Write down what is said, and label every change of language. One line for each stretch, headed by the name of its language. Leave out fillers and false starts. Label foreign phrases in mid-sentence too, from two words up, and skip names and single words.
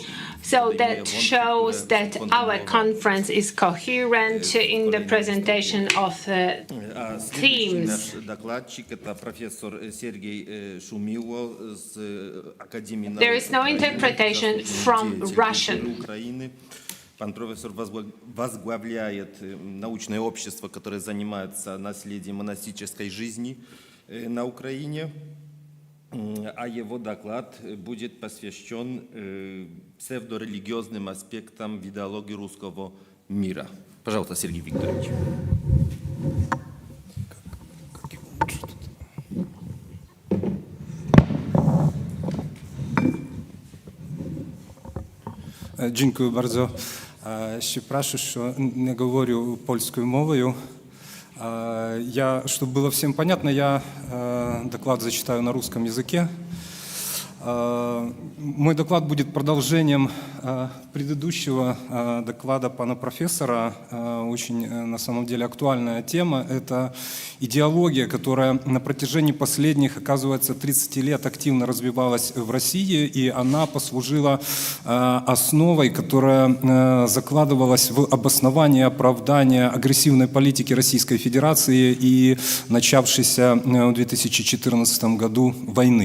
English: So that shows that our conference is coherent in the presentation of themes. There is no interpretation from Russian.
Russian: Пан профессор возглавляет научное общество, которое занимается наследием монастической жизни на Украине, а его доклад будет посвящен псевдорелигиозным аспектам в идеологии русского мира. Пожалуйста, Сергей Викторович.
Polish: Dziękuję bardzo. Przepraszam, że nie
Russian: говорю польскую мовою. Чтобы было всем понятно, я доклад зачитаю на русском языке. Мой доклад будет продолжением предыдущего доклада пана профессора. Очень, на самом деле, актуальная тема. Это идеология, которая на протяжении последних, оказывается, 30 лет активно развивалась в России, и она послужила основой, которая закладывалась в обоснование и оправдание агрессивной политики Российской Федерации и начавшейся в 2014 году войны.